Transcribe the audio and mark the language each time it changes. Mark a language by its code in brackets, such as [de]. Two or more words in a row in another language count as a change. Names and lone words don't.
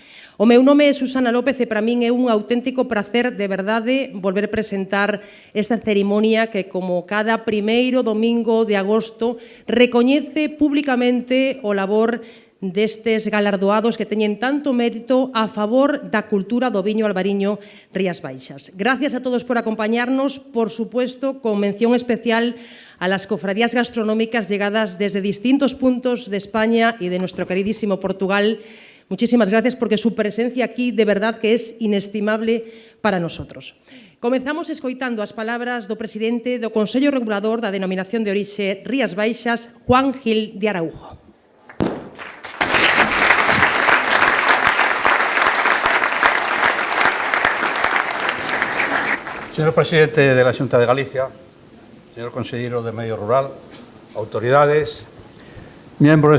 [gl] O meu nome é Susana López e para min é un auténtico prazer de verdade volver a presentar esta cerimonia que, como cada primeiro domingo de agosto, recoñece públicamente o labor destes galardoados que teñen tanto mérito a favor da cultura do viño albariño Rías Baixas. [es] Gracias a todos por acompañarnos, por supuesto, con mención especial a las cofradías gastronómicas llegadas desde distintos puntos de España y de nuestro queridísimo Portugal. Muchísimas gracias porque su presencia aquí de verdad que es inestimable para nosotros. [gl] Comezamos escoitando as palabras do presidente do Consello Regulador da Denominación de Orixe Rías Baixas, Juan Gil de Araújo. [es] Señor presidente de la Xunta de Galicia, señor consejero de Medio Rural, autoridades, miembros